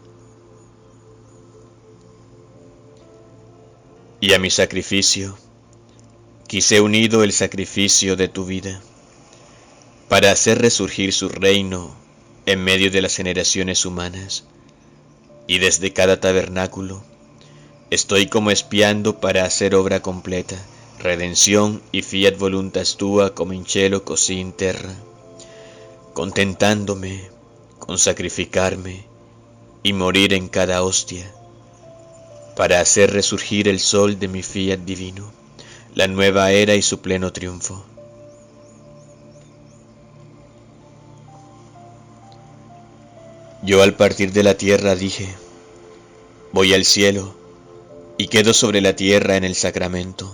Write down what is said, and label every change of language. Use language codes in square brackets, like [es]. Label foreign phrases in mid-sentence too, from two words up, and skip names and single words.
[es] Y a mi sacrificio, quise unido el sacrificio de tu vida, para hacer resurgir su reino en medio de las generaciones humanas, y desde cada tabernáculo estoy como espiando para hacer obra completa, redención y [la] fiat voluntas tua [es] como [it] in cielo così in terra, [es] contentándome con sacrificarme y morir en cada hostia, para hacer resurgir el sol de mi fiat divino, la nueva era y su pleno triunfo. Yo al partir de la tierra dije, voy al cielo y quedo sobre la tierra en el sacramento.